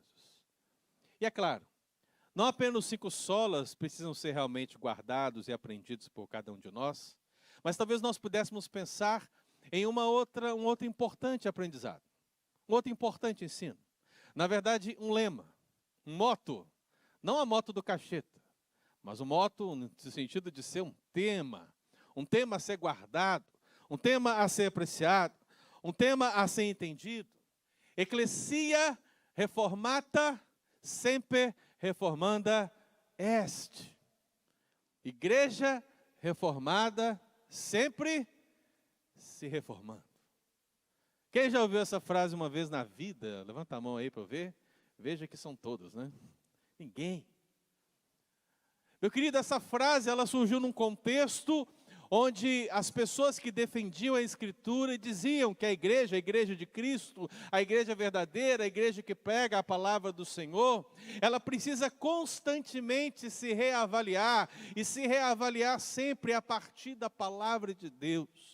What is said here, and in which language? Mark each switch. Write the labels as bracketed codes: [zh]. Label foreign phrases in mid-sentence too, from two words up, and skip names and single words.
[pt] E é claro, não apenas os 5 solas precisam ser realmente guardados e aprendidos por cada um de nós, mas talvez nós pudéssemos pensar em um outro importante aprendizado, um outro importante ensino. Na verdade, um lema, um motto, não a motto do cacheta, mas um motto no sentido de ser um tema a ser guardado, um tema a ser apreciado, um tema a ser entendido. [la] Ecclesia reformata semper reformanda est. [pt] Igreja reformada sempre se reformando. Quem já ouviu essa frase uma vez na vida? Levanta a mão aí para eu ver. Veja que são todos, né? Ninguém. Meu querido, essa frase ela surgiu num contexto onde as pessoas que defendiam a Escritura diziam que a igreja de Cristo, a igreja verdadeira, a igreja que prega a palavra do Senhor, ela precisa constantemente se reavaliar, e se reavaliar sempre a partir da palavra de Deus.